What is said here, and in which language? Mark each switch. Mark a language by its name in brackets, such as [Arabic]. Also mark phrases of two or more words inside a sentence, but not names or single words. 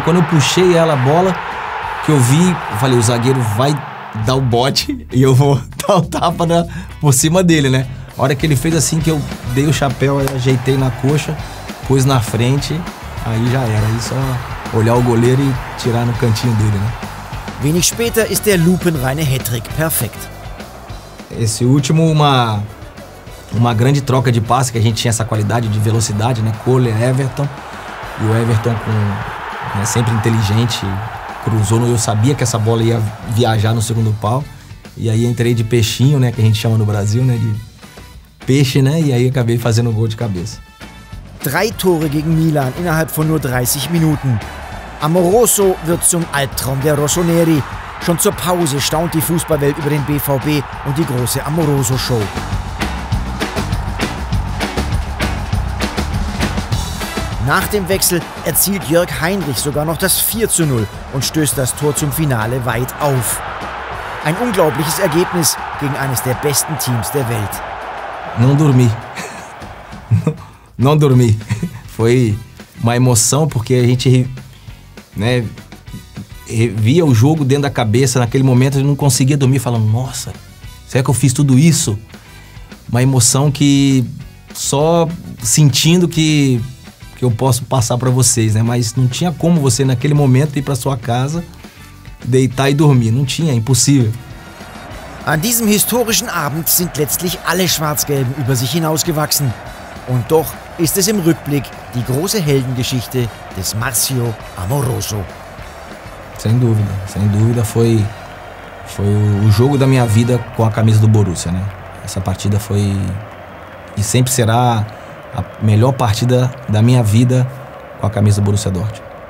[Portuguese] Quando eu puxei ela, a bola, que eu vi, eu falei, o zagueiro vai dar o bote e eu vou dar o tapa por cima dele, né? A hora que ele fez assim, que eu dei o chapéu, ajeitei na coxa, pus na frente, aí já era. Aí só olhar o goleiro e tirar no cantinho dele, né? [German] Wenig später ist der lupenreine Hattrick perfekt. [Portuguese] Esse último, uma grande troca de passe, que a gente tinha essa qualidade de velocidade, né? Cole e Everton. E o Everton, sempre inteligente, cruzou. Eu sabia que essa bola ia viajar no segundo pau. E aí entrei de peixinho, né? Que a gente chama no Brasil, né? De peixe, né? E aí acabei fazendo um gol de cabeça. [German] 3 Tore gegen Milan innerhalb von nur 30 Minuten. Amoroso wird zum Albtraum der Rossoneri. Schon zur Pause staunt die Fußballwelt über den BVB und die große Amoroso-Show. Nach dem Wechsel erzielt Jörg Heinrich sogar noch das 4:0 und stößt das Tor zum Finale weit auf. Ein unglaubliches Ergebnis gegen eines der besten Teams der Welt. [Portuguese] Não dormi. Não dormi. Foi uma emoção, porque a gente, né, via o jogo dentro da cabeça. Naquele momento eu não conseguia dormir, falando, nossa, será que eu fiz tudo isso? Uma emoção que só sentindo que eu posso passar para vocês, né? Mas não tinha como você naquele momento ir para sua casa, deitar e dormir. Não tinha, impossível. [German] An diesem historischen Abend sind letztlich alle Schwarz-Gelben über sich hinausgewachsen. Und doch ist es im Rückblick die große Heldengeschichte des Marcio Amoroso. [Portuguese] Sem dúvida foi o jogo da minha vida com a camisa do Borussia, né? Essa partida foi e sempre será a melhor partida da minha vida com a camisa do Borussia Dortmund.